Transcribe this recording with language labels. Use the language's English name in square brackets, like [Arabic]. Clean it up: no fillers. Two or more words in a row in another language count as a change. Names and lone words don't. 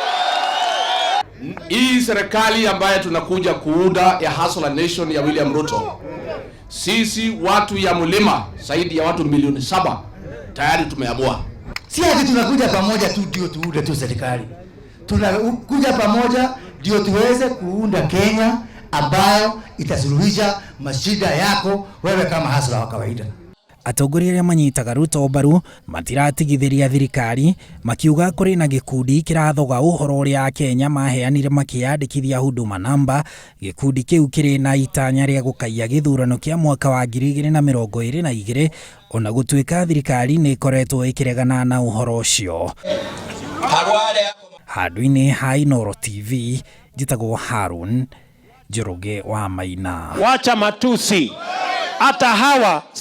[Swahili] Hii serikali ambayo tunakuja kuunda ya Hustler Nation ya William Ruto, sisi watu ya mlima zaidi ya watu milioni 7 tayari tumeamua. Si ati tunakuja pamoja tu ndio tuunde tu serikali. Tunakuja pamoja ndio tuweze kuunda Kenya ambayo itasuluhisha mashida yako wewe kama hustler wa kawaida. [Kikuyu] Atongoria arĩa manyitaga Ruto mbaru matiratigithiria thirikari, makiuga kũrĩ na gĩkundi kĩrathoga ũhoro ũrĩa Akenya maheanire makĩyandĩkithia Huduma Namba. Gĩkundi kĩu kĩrĩ na itanya rĩa gũkaia gĩthurano kĩa mwaka wa 2022, ona gũtuĩka thirikari nĩ ĩkoretwo ĩkĩregana na ũhoro ũcio. Handũ-inĩ ha Inooro TV, njĩtagwo Harun Njoroge wa Maina. [Swahili] Wacha matusi, hata hawa